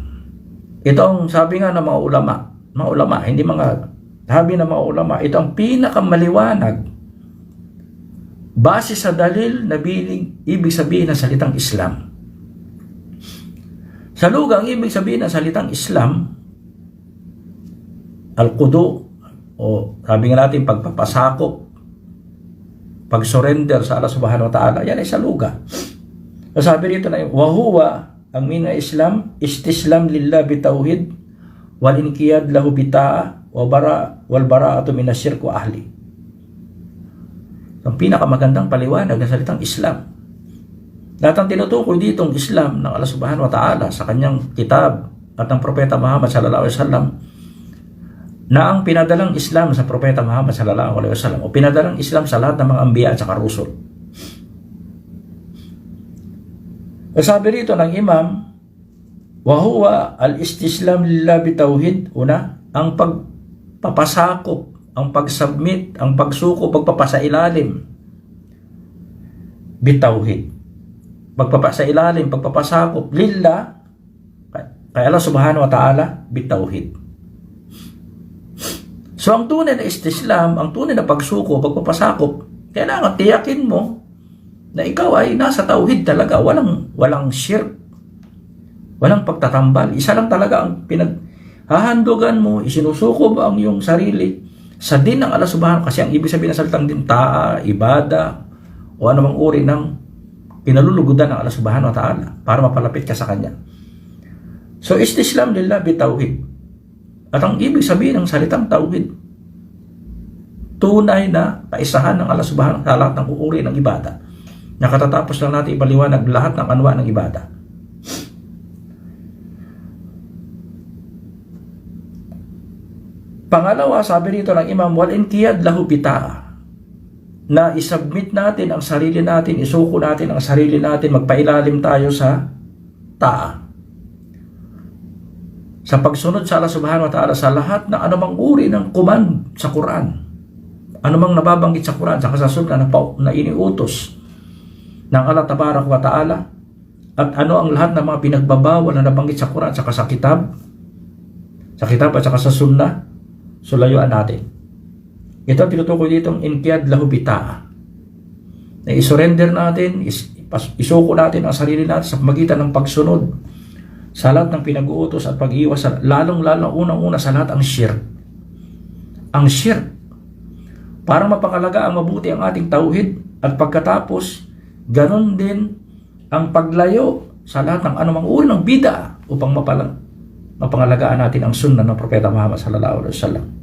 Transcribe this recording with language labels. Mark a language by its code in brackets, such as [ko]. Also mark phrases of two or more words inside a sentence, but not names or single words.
[tl] Ito ang sabi nga ng mga ulama, hindi mga sabi ng mga ulama, ito ang pinakamaliwanag base sa dalil na ibig sabihin ng salitang Islam. Sa lugar, ang ibig sabihin ng salitang Islam, al-qudu, o sabi nga natin, pagpapasakop, pag-surrender sa Allah [ar] سبحانه وتعالى, [tl] yan ay sa lugar. So sabi dito na yung, [ar] وهو الإسلام الاستسلام لله بالتوحيد والانقياد له بالطاعة والبراءة من الشرك وأهله. [tl] Ang pinakamagandang paliwanag ng salitang Islam Lahat ng tinutukoy ditong Islam ng Allah [ar] سبحانه وتعالى [tl] sa kanyang kitab at ng Propeta Muhammad [ar] صلى الله عليه وسلم, [tl] na ang pinadalang Islam sa Propeta Muhammad [ar] صلى الله عليه وسلم [tl] o pinadalang Islam sa lahat ng mga anbiya at saka rusul. Sabi rito ng Imam, [ar] وهو الاستسلام لله بالتوحيد, [tl] una, ang pagpapasakop, ang pag-submit, ang pagsuko, pagpapasailalim bitawhid, pagpapasailalim, pagpapasakop lillah kay Allah [ar] سبحانه وتعالى [tl] bitawhid. So ang tunay na istislam, ang tunay na pagsuko, pagpapasakop, kailangan tiyakin mo na ikaw ay nasa tauhid talaga, walang shirk, walang pagtatambal. Isa lang talaga ang pinaghahandugan mo, isinusuko mo ang iyong sarili sa din ng Allah subhanahu, kasi ang ibig sabihin ng salitang din, taa, ibada, o anumang uri ng pinalulugudan ng Allah [ar] سبحانه وتعالى [tl] para mapalapit ka sa Kanya. So [ar] استسلام لله بالتوحيد. [tl] At ang ibig sabihin ng salitang tauhid, tunay na kaisahan ng Allah [ar] سبحانه وتعالى [tl] ng uri ng ibada. Nakatatapos lang natin ipaliwanag lahat ng anwa ng ibada. Pangalawa, sabi rito ng Imam, [ar] والانقياد له بالطاعة, [tl] na isubmit natin ang sarili natin, isuko natin ang sarili natin, magpailalim tayo sa taa, sa pagsunod sa Allah [ar] سبحانه وتعالى [tl] sa lahat ng anumang uri ng command sa Quran, anumang nababanggit sa Quran, sa kasasunod na iniutos ng Allah [ar] تبارك وتعالى, [tl] at ano ang lahat ng mga pinagbabawal na nabanggit sa Quran, sa kitab at sa sunnah, sulayuan natin. Ito ang tinutukoy ditong [ar] انقياد له بالطاعة, [tl] na isurrender natin, isuko natin ang sarili natin sa pamagitan ng pagsunod sa lahat ng pinag-uutos at pag-iwas, lalong-lalong unang-una sa lahat ang shirk. Ang shirk, para mapangalaga ang mabuti ang ating tauhid, at pagkatapos ganon din ang paglayo sa lahat ng anumang uri ng bid'a upang mapangalagaan natin ang sunnah ng Propeta Muhammad [ar] صلى الله عليه وسلم.